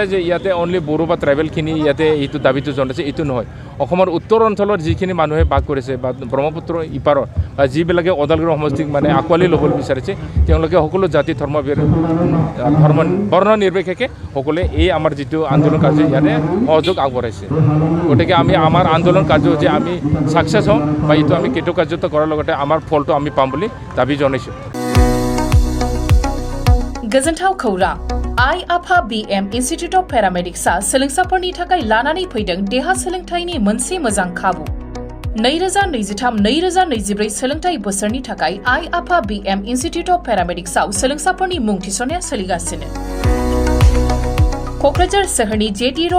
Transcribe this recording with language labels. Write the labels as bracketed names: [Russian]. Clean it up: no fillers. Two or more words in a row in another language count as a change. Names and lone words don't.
[Assamese] যে ইয়াতে অনলি বড়ো বা ট্ৰাইবেলখিনি ইয়াতে এইটো দাবীটো জনাইছে এইটো নহয় অসমৰ উত্তৰ অঞ্চলত যিখিনি মানুহে বাস কৰিছে বা ব্ৰহ্মপুত্ৰ ইপাৰত বা যিবিলাকে ওদালগুৰি সমষ্টিক মানে আঁকোৱালি ল'বলৈ বিচাৰিছে তেওঁলোকে সকলো জাতি ধৰ্ম বৰ্ণ নিৰ্বিশেষে সকলোৱে এই আমাৰ যিটো আন্দোলন কাৰ্য ইয়াতে সহযোগ আগবঢ়াইছে গতিকে আমি আমাৰ আন্দোলন কাৰ্যসূচী আমি ছাকচেছ হওঁ বা এইটো আমি কৃতকাৰ্যতা কৰাৰ লগতে আমাৰ ফলটো আমি পাম বুলি দাবী জনাইছোঁ [Bodo] गोजोनथाव खौरां आइ आफा BM इन्स्टिट्यूट अफ पेरामेडिक्सआ सोलोंसाफोरनि थाखाय लानानै फैदों देहा सोलोंथायनि मोनसे मोजां खाबु 2023-2024 सोलोंथाय बोसोरनि थाखाय आइ आफा BM इन्स्टिट्यूट अफ पेरामेडिक्सआव सोलोंसाफोरनि मुं थिसननाया सोलिगासिनो क'क्राझार सोहोरनि JD रोड